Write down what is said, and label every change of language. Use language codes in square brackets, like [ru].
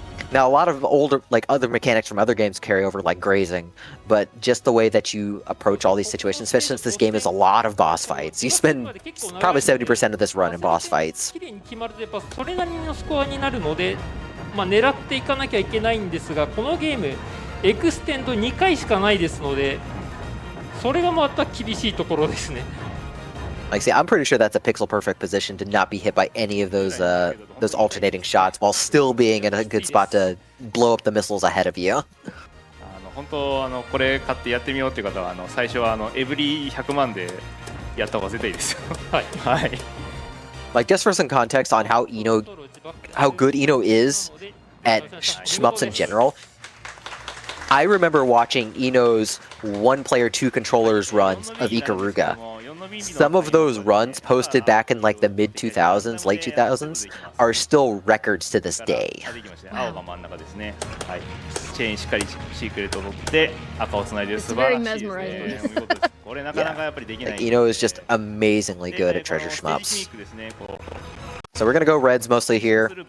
[en] Now, a lot of older, like other mechanics from other games carry over, like grazing, but just the way that you approach all these situations, especially since this game is a lot of boss fights. You spend probably 70% of this run in boss fights. [ja] それなりのスコアになるので、狙っていかなきゃいけないんですが、このゲームエクステンド2回しかないですので、それがまた厳しいところですね。 [en] Like, see, I'm pretty sure that's a pixel-perfect position to not be hit by any of those alternating shots while still being in a good spot to blow up the missiles ahead of you. [ja] 本当これ買ってやってみようっていう方は最初はエブリ100万でやった方が絶対いいですよ。はい。はい。 [en] Like, just for some context on how good Eno is at shmups in general, I remember watching Eno's one-player, two-controllers runs of Ikaruga. some of those runs posted back in like the mid 2000s, late 2000s, are still records to this day. [ja] 青が真ん中ですね。はい。チェーンしっかりシークレットを取って赤をつないでる素晴らしいですね。お見事です。これなかなかやっぱりできない。 [en] Like, Eno is just amazingly good at treasure shmups. So we're gonna go reds mostly here.